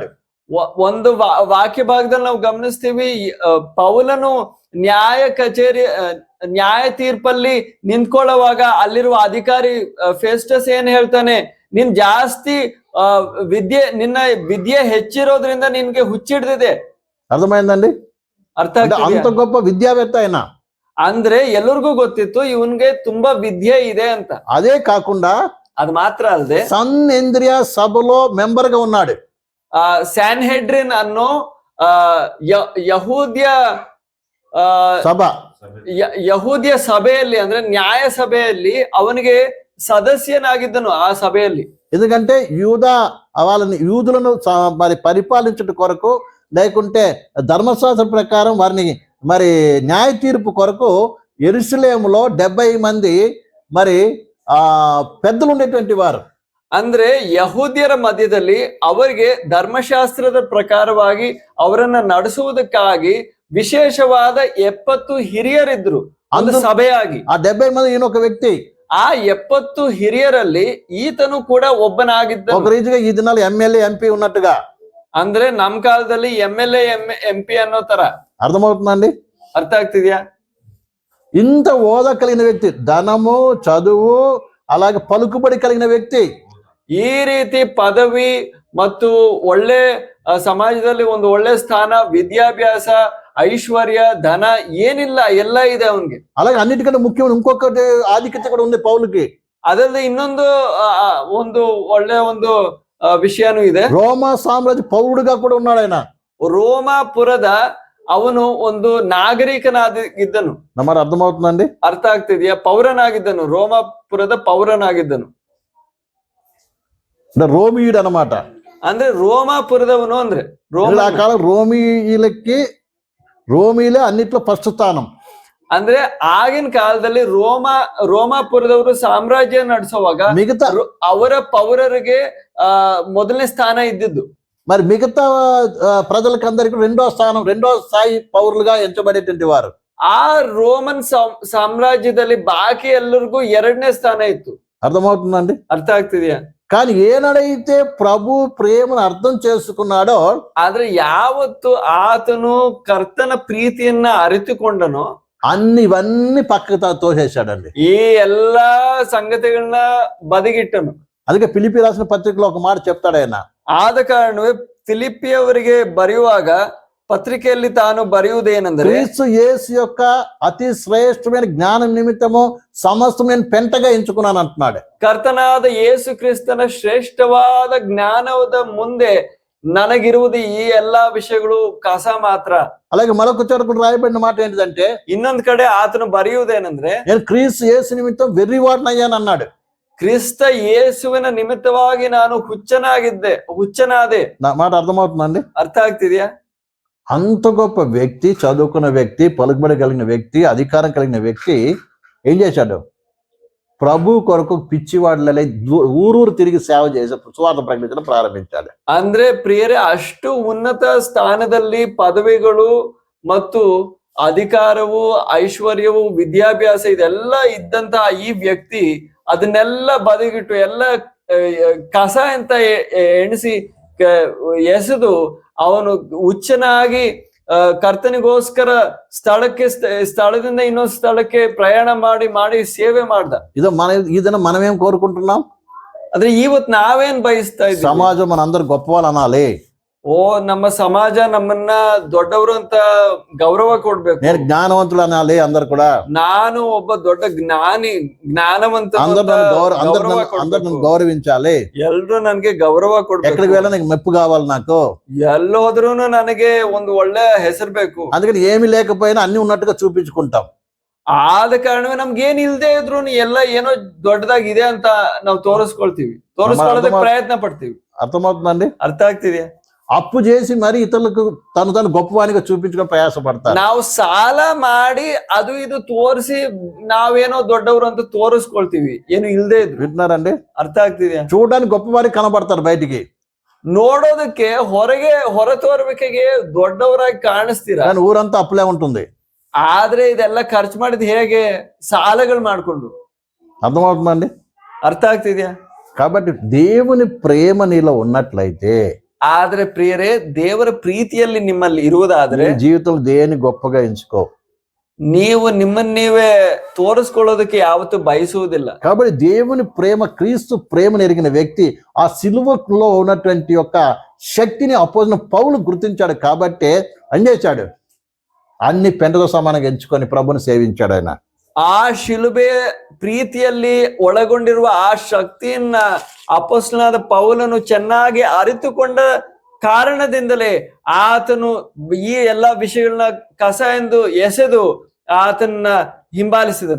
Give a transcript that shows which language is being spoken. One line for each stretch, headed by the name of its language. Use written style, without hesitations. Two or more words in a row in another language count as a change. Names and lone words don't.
Kannada: ಒಂದು ವಾಕ್ಯ ಭಾಗದಲ್ಲಿ ನಾವು ಗಮನಿಸ್ತೀವಿ, ಪೌಲನು ನ್ಯಾಯ ಕಚೇರಿ ನ್ಯಾಯ ತೀರ್ಪಲ್ಲಿ ನಿಂತ್ಕೊಳ್ಳುವಾಗ ಅಲ್ಲಿರುವ ಅಧಿಕಾರಿ ಫೆಸ್ಟಸ್ ಏನ್ ಹೇಳ್ತಾನೆ, ನಿನ್ ಜಾಸ್ತಿ ನಿನ್ನ ವಿದ್ಯೆ ಹೆಚ್ಚಿರೋದ್ರಿಂದ ನಿನ್ಗೆ ಹುಚ್ಚಿಡ್ದಿದೆ.
Telugu: అర్థమైందండి?
Kannada: ಅರ್ಥ
Telugu: అంత
Kannada: ಆಗ್ತಿದ್ಯಾ?
Telugu: గొప్ప విద్యావేత్త ఆయన.
Kannada: ಅಂದ್ರೆ ಎಲ್ಲರಿಗೂ ಗೊತ್ತಿತ್ತು ಇವನ್ಗೆ ತುಂಬಾ ವಿದ್ಯೆ ಇದೆ ಅಂತ.
Telugu: అదే కాకుండా
Kannada: ಅದು ಮಾತ್ರ ಅಲ್ಲದೆ
Telugu: సన్హెద్రియ సభలో మెంబర్ గా ఉన్నాడు.
Kannada: ಸ್ಯಾನ್ಹೆಡ್ರಿನ್ ಅನ್ನೋ ಯಹೂದ್ಯ
Telugu: సభ
Kannada: ಯಹೂದ್ಯ ಸಭೆಯಲ್ಲಿ ಅಂದ್ರೆ ನ್ಯಾಯ ಸಭೆಯಲ್ಲಿ ಅವನಿಗೆ ಸದಸ್ಯನಾಗಿದ್ದನು ಆ ಸಭೆಯಲ್ಲಿ.
Telugu: ఎందుకంటే వాళ్ళని యూదులను మరి పరిపాలించుట కొరకు, లేకుంటే ధర్మశాస్త్ర ప్రకారం వారిని మరి న్యాయ తీర్పు కొరకు యెరూషలేములో 70 మంది మరి పెద్దలు ఉండేటువంటి వారు.
Kannada: ಅಂದ್ರೆ ಯಹೂದ್ಯರ ಮಧ್ಯದಲ್ಲಿ ಅವರಿಗೆ ಧರ್ಮಶಾಸ್ತ್ರದ ಪ್ರಕಾರವಾಗಿ ಅವರನ್ನ ನಡೆಸುವುದಕ್ಕಾಗಿ ವಿಶೇಷವಾದ 70 ಹಿರಿಯರಿದ್ರು ಒಂದು ಸಭೆಯಾಗಿ.
Telugu: ఆ 70 మంది ఈయన ఒక వ్యక్తి.
Kannada: ಆ 70 ಹಿರಿಯರಲ್ಲಿ ಈತನು ಕೂಡ ಒಬ್ಬನಾಗಿದ್ದ.
Telugu: ఒక రీతిగా ఈ దినాలు ఎమ్మెల్యే ఎంపీ ఉన్నట్టుగా.
Kannada: ಅಂದ್ರೆ ನಮ್ ಕಾಲದಲ್ಲಿ MLA MP ಅನ್ನೋ ತರ.
Telugu: అర్థమవుతుందండి?
Kannada: ಅರ್ಥ ಆಗ್ತಿದ್ಯಾ?
Telugu: ఇంత హోదా కలిగిన వ్యక్తి, ధనము, చదువు, అలాగే పలుకుబడి కలిగిన వ్యక్తి.
Kannada: ಈ ರೀತಿ ಪದವಿ ಮತ್ತು ಒಳ್ಳೆ ಸಮಾಜದಲ್ಲಿ ಒಂದು ಒಳ್ಳೆ ಸ್ಥಾನ, ವಿದ್ಯಾಭ್ಯಾಸ, ಐಶ್ವರ್ಯ, ಧನ ಏನಿಲ್ಲ ಎಲ್ಲ ಇದೆ ಅವನ್ಗೆ.
Telugu: అలాగే అన్నిటికంటే ముఖ్యమైన ఇంకొకటి ఆధిక్యత కూడా ఉంది పౌలుకి.
Kannada: ಅದಲ್ಲದೆ ಇನ್ನೊಂದು ಒಂದು ಒಳ್ಳೆ ಒಂದು ವಿಷಯನೂ ಇದೆ.
Telugu: రోమా సామ్రాజ్య పౌరుడుగా కూడా ఉన్నాడు ఆయన.
Kannada: ರೋಮಾಪುರದ ಅವನು ಒಂದು ನಾಗರಿಕನಾಗಿದ್ದನು.
Telugu: ನಮಗೆ ಅರ್ಥಮవుతుందండి?
Kannada: ಅರ್ಥ ಆಗ್ತಿದ್ಯಾ? ಪೌರನಾಗಿದ್ದನು, ರೋಮಾಪುರದ ಪೌರನಾಗಿದ್ದನು.
Telugu: రోమియుడు అన్నమాట.
Kannada: ಅಂದ್ರೆ ರೋಮಾಪುರದವನು ಅಂದ್ರೆ
Telugu: ఆ కాలం రోమీలే అన్నిట్లో ఫస్ట్ స్థానం.
Kannada: ಅಂದ್ರೆ ಆಗಿನ ಕಾಲದಲ್ಲಿ ರೋಮಾಪುರದವರು ಸಾಮ್ರಾಜ್ಯ ನಡೆಸುವಾಗ
Telugu: మిగతా
Kannada: ಅವರ ಪೌರರಿಗೆ ಮೊದಲನೇ ಸ್ಥಾನ ಇದ್ದಿದ್ದು.
Telugu: మరి మిగతా ప్రజలకు అందరికి రెండో స్థాయి పౌరులుగా ఎంచబడేటువంటి వారు.
Kannada: ಆ ರೋಮನ್ ಸಾಮ್ರಾಜ್ಯದಲ್ಲಿ ಬಾಕಿ ಎಲ್ಲರಿಗೂ 2ನೇ ಸ್ಥಾನ ಇತ್ತು.
Telugu: అర్థమవుతుందండి?
Kannada: ಅರ್ಥ ಆಗ್ತಿದ್ಯಾ?
Telugu: కానీ ఏనాడైతే ప్రభు ప్రేమను అర్థం చేసుకున్నాడో,
Kannada: ಆದ್ರೆ ಯಾವತ್ತು ಆತನು ಕರ್ತನ ಪ್ರೀತಿಯನ್ನ ಅರಿತುಕೊಂಡನೋ
Telugu: ఇవన్నీ పక్కకు తోసేశాడండి.
Kannada: ಈ ಎಲ್ಲಾ ಸಂಗತಿಗಳನ್ನ ಬದಿಗಿಟ್ಟನು.
Telugu: అందుకే ఫిలిప్పీ రాసిన పత్రికలో ఒక మాట చెప్తాడు ఆయన.
Kannada: ಆದ ಕಾರಣವೇ ಫಿಲಿಪ್ಪಿಯವರಿಗೆ ಬರೆಯುವಾಗ ಪತ್ರಿಕೆಯಲ್ಲಿ ತಾನು ಬರೆಯುವುದೇನೆಂದರೆ,
Telugu: క్రీస్తు యేసు యొక్క అతి శ్రేష్టమైన జ్ఞానం నిమిత్తము సమస్తమైన పెంటగా ఎంచుకున్నాను అంటున్నాడు.
Kannada: ಕರ್ತನಾದ ಯೇಸು ಕ್ರಿಸ್ತನ ಶ್ರೇಷ್ಠವಾದ ಜ್ಞಾನದ ಮುಂದೆ ನನಗಿರುವುದು ಈ ಎಲ್ಲಾ ವಿಷಯಗಳು ಕಸ ಮಾತ್ರ.
Telugu: అలాగే మరొక చోట కూడా రాయబడిన మాట ఏంటిదంటే,
Kannada: ಇನ್ನೊಂದ್ ಕಡೆ ಆತನು ಬರೆಯುವುದೇನೆಂದ್ರೆ,
Telugu: నేను క్రీస్తు యేసు నిమిత్తం వెర్రివాడనయ్యాను అన్నాడు.
Kannada: ಕ್ರಿಸ್ತ ಯೇಸುವಿನ ನಿಮಿತ್ತವಾಗಿ ನಾನು ಹುಚ್ಚನಾದೆ.
Telugu: నా మాట అర్థమవుతుందండి?
Kannada: ಅರ್ಥ ಆಗ್ತಿದ್ಯಾ?
Telugu: అంత గొప్ప వ్యక్తి, చదువుకున్న వ్యక్తి, పలుకుబడి కలిగిన వ్యక్తి, అధికారం కలిగిన వ్యక్తి ఏం చేశాడు? ప్రభు కొరకు పిచ్చివాడులై ఊరూరు తిరిగి సేవ చేసి సువార్త ప్రకటించడం ప్రారంభించాడు.
Kannada: ಅಂದ್ರೆ ಪ್ರಿಯರೇ, ಅಷ್ಟು ಉನ್ನತ ಸ್ಥಾನದಲ್ಲಿ ಪದವಿಗಳು ಮತ್ತು ಅಧಿಕಾರವು, ಐಶ್ವರ್ಯವು, ವಿದ್ಯಾಭ್ಯಾಸ ಇದೆಲ್ಲ ಇದ್ದಂತಹ ಈ ವ್ಯಕ್ತಿ ಅದನ್ನೆಲ್ಲ ಬದಿಗಿಟ್ಟು ಎಲ್ಲ ಕಸ ಅಂತ ಎಣಿಸಿ ಎಸೆದು ಅವನು ಹುಚ್ಚನಾಗಿ ಕರ್ತನಿಗೋಸ್ಕರ ಸ್ಥಳದಿಂದ ಇನ್ನೊಂದು ಸ್ಥಳಕ್ಕೆ ಪ್ರಯಾಣ ಮಾಡಿ ಸೇವೆ ಮಾಡ್ದ.
Telugu: ಇದನ್ನ మనమేం కోరుకుంటున్నాం?
Kannada: ಅಂದ್ರೆ ಇವತ್ ನಾವೇನ್ ಬಯಸ್ತಾ ಇದ್ದೀವಿ?
Telugu: సమాజం మనందరూ గొప్ప వాళ్ళు అనాలి.
Kannada: ನಮ್ಮ ಸಮಾಜ ನಮ್ಮನ್ನ ದೊಡ್ಡವರು ಅಂತ ಗೌರವ ಕೊಡ್ಬೇಕು.
Telugu: నేను జ్ఞానవంతులు అనాలి అందరు కూడా.
Kannada: ನಾನು ಒಬ್ಬ ದೊಡ್ಡ ಜ್ಞಾನವಂತ,
Telugu: అందరు గౌరవించాలి.
Kannada: ಎಲ್ರು ನನ್ಗೆ ಗೌರವ ಕೊಡ್ಬೇಕು.
Telugu: ఎక్కడికి వెళ్ళినా నీకు మెప్పు కావాలి. నాకు
Kannada: ಎಲ್ಲೋದ್ರೂ ನನಗೆ ಒಂದು ಒಳ್ಳೆ ಹೆಸರು ಬೇಕು.
Telugu: అందుకని ఏమి లేకపోయినా అన్ని ఉన్నట్టుగా చూపించుకుంటాం.
Kannada: ಆದ ಕಾರಣವೇ ನಮ್ಗೆ ಏನ್ ಇಲ್ದೇ ಇದ್ರು ಎಲ್ಲ ಏನೋ ದೊಡ್ಡದಾಗಿದೆ ಅಂತ ನಾವು ತೋರಿಸ್ಕೊಳ್ಳೋದಕ್ಕೆ ಪ್ರಯತ್ನ ಪಡ್ತೀವಿ.
Telugu: అర్థమవుతుందండి?
Kannada: ಅರ್ಥ ಆಗ್ತಿದ್ಯಾ?
Telugu: అప్పు చేసి మరి ఇతరులకు తను గొప్పవానిగా చూపించుకొని ప్రయాసపడతారు.
Kannada: ನಾವು ಸಾಲ ಮಾಡಿ ಅದು ಇದು ತೋರಿಸಿ ನಾವೇನೋ ದೊಡ್ಡವರು ಅಂತ ತೋರಿಸ್ಕೊಳ್ತೀವಿ, ಏನು ಇಲ್ದೇ ಇದ್ರು.
Telugu: వింటున్నారండి?
Kannada: ಅರ್ಥ ಆಗ್ತಿದ್ಯಾ?
Telugu: చూడడానికి గొప్పవారికి కనబడతారు బయటికి,
Kannada: ನೋಡೋದಕ್ಕೆ ಹೊರ ತೋರ್ಬೇಕಿಗೆ ದೊಡ್ಡವರಾಗಿ ಕಾಣಿಸ್ತೀರಾ,
Telugu: కానీ ఊరంతా అప్పులే ఉంటుంది.
Kannada: ಆದ್ರೆ ಇದೆಲ್ಲ ಖರ್ಚು ಮಾಡಿದ್ ಹೇಗೆ? ಸಾಲಗಳು ಮಾಡ್ಕೊಂಡು.
Telugu: అర్థమవుతుందండి?
Kannada: ಅರ್ಥ ಆಗ್ತಿದ್ಯಾ?
Telugu: కాబట్టి దేవుని ప్రేమ నీలో ఉన్నట్లయితే,
Kannada: ಆದ್ರೆ ಪ್ರಿಯರೇ, ದೇವರ ಪ್ರೀತಿಯಲ್ಲಿ ನಿಮ್ಮಲ್ಲಿ ಇರುವುದಾದ್ರೆ
Telugu: నీ జీవితంలో దేని గొప్పగా ఎంచుకో.
Kannada: ನೀವು ನಿಮ್ಮನ್ನ ನೀವೇ ತೋರಿಸ್ಕೊಳ್ಳೋದಕ್ಕೆ ಯಾವತ್ತೂ ಬಯಸುವುದಿಲ್ಲ.
Telugu: కాబట్టి దేవుని ప్రేమ, క్రీస్తు ప్రేమను ఎరిగిన వ్యక్తి ఆ సిలువలో ఉన్నటువంటి యొక్క శక్తిని అపోజిన పౌలు గుర్తించాడు. కాబట్టి ఏం చేశాడు? అన్ని పెంటతో సమానంగా ఎంచుకొని ప్రభుని సేవించాడు ఆయన.
Kannada: ಆ ಶಿಲುಬೆ ಪ್ರೀತಿಯಲ್ಲಿ ಒಳಗೊಂಡಿರುವ ಆ ಶಕ್ತಿಯನ್ನ ಅಪೊಸ್ತಲನಾದ ಪೌಲನು ಚೆನ್ನಾಗಿ ಅರಿತುಕೊಂಡ ಕಾರಣದಿಂದಲೇ ಆತನು ಈ ಎಲ್ಲಾ ವಿಷಯಗಳನ್ನ ಕಸ ಎಂದು ಎಸೆದು ಆತನ ಹಿಂಬಾಲಿಸಿದನು.